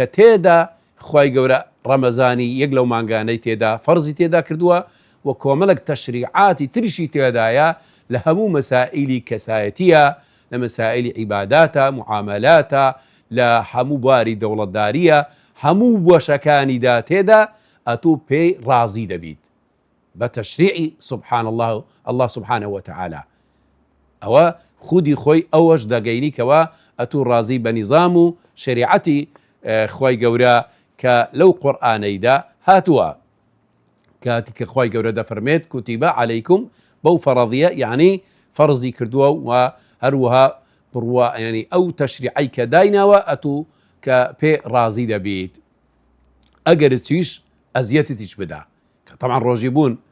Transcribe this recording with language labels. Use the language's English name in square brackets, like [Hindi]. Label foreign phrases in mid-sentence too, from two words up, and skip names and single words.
[Central Kurdish] تێدا خوای گەورە ڕەمەزانی یەک لەو مانگانەی تێدا فەرزی تێدا کردووە و کۆمەڵک تەشریعاتی تریشی تێدایە لە هەموو مەسائیلی کەسایەتیە، لە مەسائیلی عیباداتە، معاملاتە، لە هەموو بواری دەوڵەتداریە، هەموو بۆشەکانیدا تێدا ئەتوو پێی ڕازی دەبیت بە تەشریعی [Arabic] سبحان الله سبحانه وتعالى. [Central Kurdish] ئەوە خودی خۆی ئەوەش دەگەینی کەوە ئەتوو ڕازی بە نیزام و شریعەتی خوای گەورە کە لەو قورئانەیدا هاتووە، کاتی کە خوای گەورە دەفەرمێت [Arabic] کوتیبە عەلەیکم [Central Kurdish] بەو فەڕەضیە، یعنی فەرزی کردووە و هەروەها بڕوا ینی ئەو تەشریعی کە دایناوە ئەتوو کە پێ ڕازی دەبیت، ئەگەر چیش ئەزیەتیش بدا کە تەمان ڕۆژی بوون